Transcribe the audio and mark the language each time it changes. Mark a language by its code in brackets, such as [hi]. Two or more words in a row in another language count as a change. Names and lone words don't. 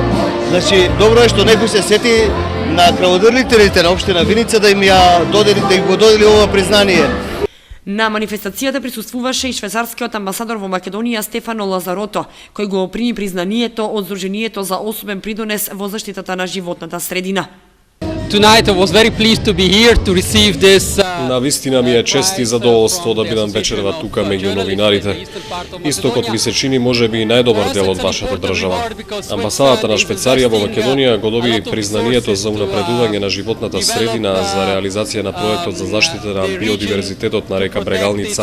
[mk] Значи, добро е што некој се сети на крводарителите на општина Виница да им го додели ова признание. На манифестацијата присуствуваше и швајцарскиот амбасадор во Македонија Стефано Лазарото, кој го прими признанието од Сдруженијето за особен придонес во заштитата на животната средина. [en] Tonight I was very pleased to be here to receive this. [mk] Навистина ми е чест и задоволство да бидам вечерва тука меѓу новинарите. Истокот ми се чини можеби и најдобар дел од вашата држава. Амбасадата на Швајцарија во Македонија го доби признанието за унапредување на животната средина за реализација на проектот за заштита на биодиверзитетот на река Брегалница.